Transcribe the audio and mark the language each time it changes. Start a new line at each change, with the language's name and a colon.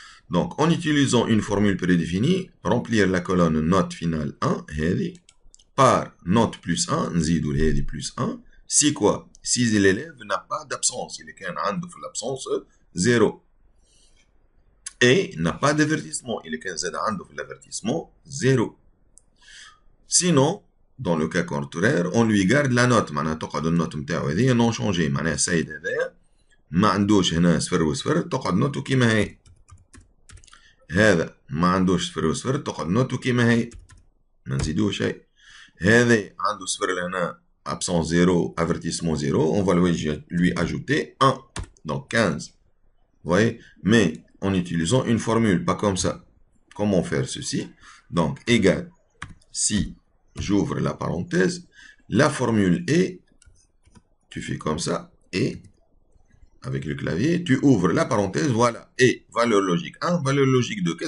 French: Donc, en utilisant une formule prédéfinie, remplir la colonne note finale 1, par note plus 1,
Arabic: nzidou
French: plus 1, si quoi? Si l'élève n'a pas d'absence, il est qu'un l'absence 0. Et n'a pas d'avertissement, il est qu'un l'avertissement 0. Sinon, dans le cas contraire, on lui garde la note.
Arabic: معناها تقعد النوت نتاعو هذه
French: non changée.
Arabic: معناها السيد هذايا ما عندوش هنا صفر وصفر تقعد نوتو كيما هي. هذا ما عندوش صفر وصفر تقعد نوتو كيما هي. ما نزيدوه شيء. هذا عنده صفر لهنا
French: absent 0, avertissement 0. On va lui ajouter 1. Donc 15. Vous voyez? Mais en utilisant une formule, pas comme ça. Comment faire ceci? Donc égal si j'ouvre la parenthèse, la formule est, tu fais comme ça, et, avec le clavier, tu ouvres la parenthèse, voilà, et, valeur logique 1, valeur logique 2.